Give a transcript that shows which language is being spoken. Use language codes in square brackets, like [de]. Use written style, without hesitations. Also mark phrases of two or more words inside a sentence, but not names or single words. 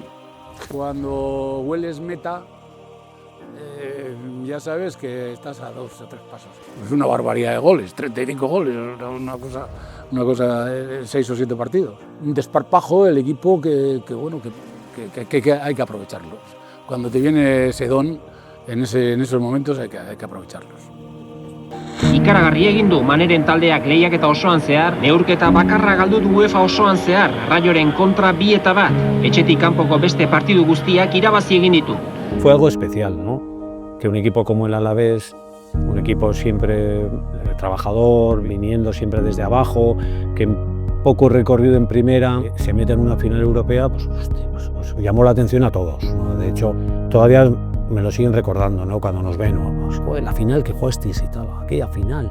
[es] Cuando hueles meta, ya sabes que estás a 2 o 3 pasos. Es una barbaridad de goles, 35 goles, una cosa de 6 o 7 partidos. Un desparpajo del equipo que hay que aprovecharlos. Cuando te viene ese don, en esos momentos hay que aprovecharlos. [eu] Ikaragarri egin du Maneren taldeak lehiaketa osoan zehar, neurketa bakarra galdu du UEFA osoan zehar, Rayoren kontra 2-1, etxetik kanpoko beste partidu guztiak irabazi egin ditu. [es] Fue algo especial, ¿no? Que un equipo como el Alavés, un equipo siempre trabajador, viniendo siempre desde abajo, que poco recorrido en primera, se mete en una final europea, pues llamó la atención a todos, ¿no? De hecho, todavía me lo siguen recordando, ¿no? Cuando nos ven, joder, la final que jugasteis y tal, aquella final.